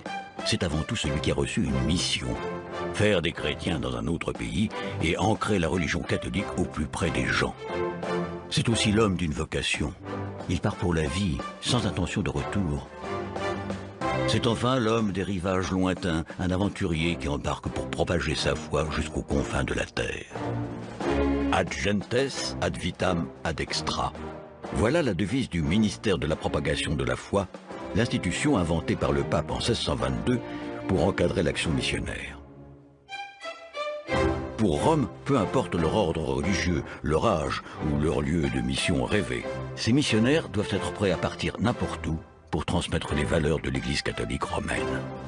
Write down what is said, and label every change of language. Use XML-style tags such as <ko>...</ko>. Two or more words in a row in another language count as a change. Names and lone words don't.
<fr>C'est avant tout celui qui a reçu une mission. Faire des chrétiens dans un autre pays et ancrer la religion catholique au plus près des gens. C'est aussi l'homme d'une vocation. Il part pour la vie, sans intention de retour. C'est enfin l'homme des rivages lointains, un aventurier qui embarque pour propager sa foi jusqu'aux confins de la terre.</fr> <la>Ad gentes, ad vitam, ad extra.</la> <fr>Voilà la devise du ministère de la propagation de la foi, l'institution inventée par le pape en 1622 pour encadrer l'action missionnaire. Pour Rome, peu importe leur ordre religieux, leur âge ou leur lieu de mission rêvé, ces missionnaires doivent être prêts à partir n'importe où pour transmettre les valeurs de l'Église catholique romaine.</fr>